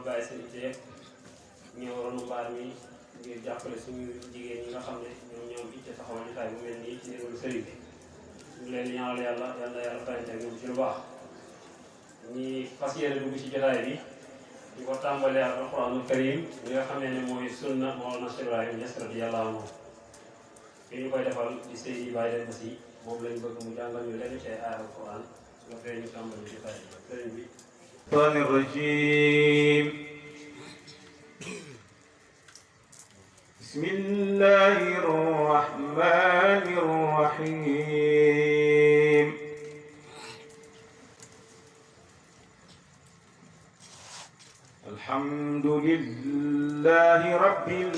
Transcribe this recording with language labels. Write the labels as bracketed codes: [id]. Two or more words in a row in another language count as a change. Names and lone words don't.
[wo] bàyyi seen itte yëpp ñëw ronu mbaar mi ngir jàppale suñu jigéen ñi nga xam ne ñoom itte taxawal jotaay bu mel nii ci ndigalu sëriñ bi ñu leen ñaanal yàlla yal na yàlla fayante ak ñoom ci lu baax ñi fas yéene dugg ci jotaay bi ñu ko tàmbalee ak [ar] القرآن الكريم [wo] li nga xam ne mooy sunna Mawlana Cheikh Ibrahima Niass [ar] رضي الله عنه [wo] fi ñu koy defal di Seydi Baye Demba Sy moom lañ bëgg mu jàngal ñu lenn ci ay alxuraan su ko fee ñu tàmbali jotaay bi sëriñ bi [ar] الرجيم بسم الله الرحمن الرحيم الحمد لله رب